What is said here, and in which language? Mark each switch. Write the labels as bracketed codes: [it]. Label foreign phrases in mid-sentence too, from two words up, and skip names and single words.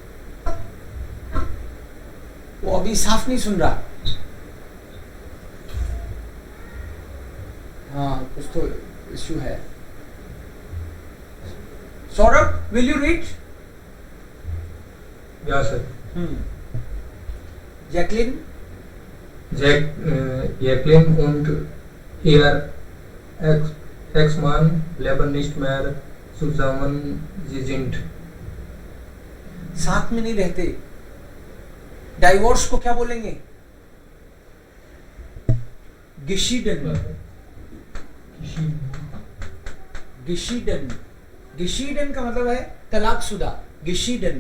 [hi] वो अभी साफ नहीं सुन रहा। हाँ, कुछ तो इश्यू है। [en] सौरभ, will you read? [hi] या सर। जैकलिन? [de] Jacqueline und ihr Ex-Mann leben nicht mehr zusammen, sie sind [hi] साथ में नहीं रहते। डाइवोर्स को क्या बोलेंगे? [de] गिशीडन। [hi] गिशीडन, गिशीडन का मतलब है तलाकशुदा, गिशीडन।